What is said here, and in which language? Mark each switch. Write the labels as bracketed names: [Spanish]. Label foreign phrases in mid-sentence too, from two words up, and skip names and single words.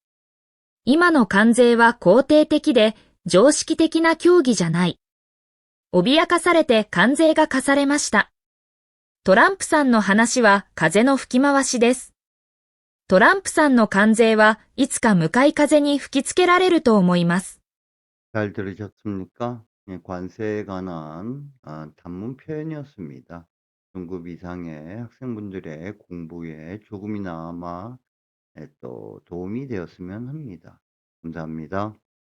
[Japanese] 今の関税は肯定的で常識的な協議じゃない。脅かされて関税が課されました。トランプさんの話は風の吹き回しです。トランプさんの関税はいつか向かい風に吹きつけられると思います。 [Korean] 잘 들으셨습니까? 관세에 관한 단문 표현이었습니다. 중급 이상의 학생분들의 공부에 조금이나마 또 도움이 되었으면 합니다. 감사합니다.